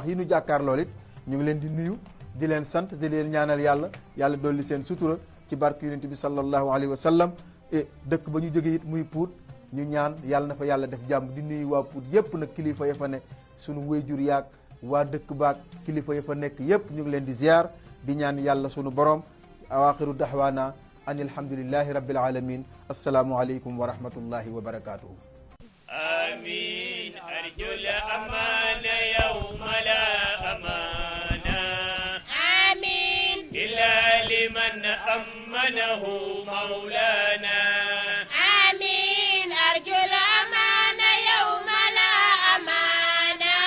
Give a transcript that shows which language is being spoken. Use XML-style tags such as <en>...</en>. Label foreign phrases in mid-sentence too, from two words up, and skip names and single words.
<wo>yi nu jàkkaar lool it ñu ngi leen di nuyu di leen sant di leen ñaanal yàlla dolli seen sutura ci barke yonent bi</wo> <ar>صلى الله عليه وسلم</ar> <wo>dëkk ba ñu jóge it muy Pout ñu ñaan yàlla na fa yàlla def jàmm di nuyu waa Pout yépp nag kilifa ya fa ne sunu wéyjur yaag waa dëkk baag kilifa ya fa nekk yépp ñu ngi leen di ziar di ñaan yàlla sunu borom</wo> <ar>وآخر دعوانا أن الحمد لله رب العالمين السلام عليكم ورحمة الله وبركاته آمين أرجو الأمان يوم لا أمان آمين إلا لمن أمنه مولانا آمين أرجو الأمان يوم لا أمان</ar>